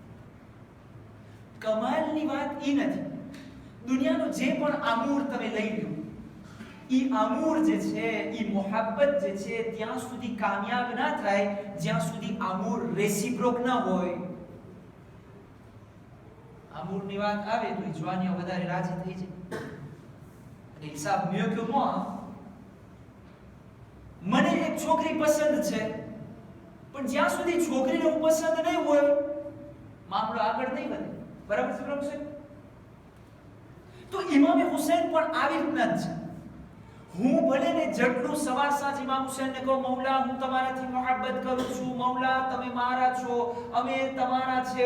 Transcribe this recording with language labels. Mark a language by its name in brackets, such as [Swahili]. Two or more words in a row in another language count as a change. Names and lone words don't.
[Gujarati] કમાલની વાત ઈ નથી, દુનિયાનો જે પણ આમૂર તમે લઈ લો, ઈ આમૂર જે છે, ઈ મોહબ્બત જે છે, ત્યાં સુધી કામયાબ ના થાય જ્યાં સુધી આમૂર રેસિપ્રોક ના હોય. આમૂરની વાત આવે તો જવાનીઓ વધારે રાજી થઈ જાય. અને હિસાબ [French] મિeux que moi, [Gujarati] મને એક છોકરી પસંદ છે, પણ જ્યાં સુધી છોકરીને હું પસંદ નહીં હોય મામલો આગળ નહીં વધે. બરાબર છે પ્રભુ સાહેબ? તો ઇમામે હુસૈન પણ આવી રીતના જ છે. હું ભલે ને જેટલું સવાર સાંજ ઇમામ હુસૈનને કહું, મૌલા હું તમારાથી મોહબ્બત કરું છું, મૌલા તમે મારા છો, અમે તમારા છે.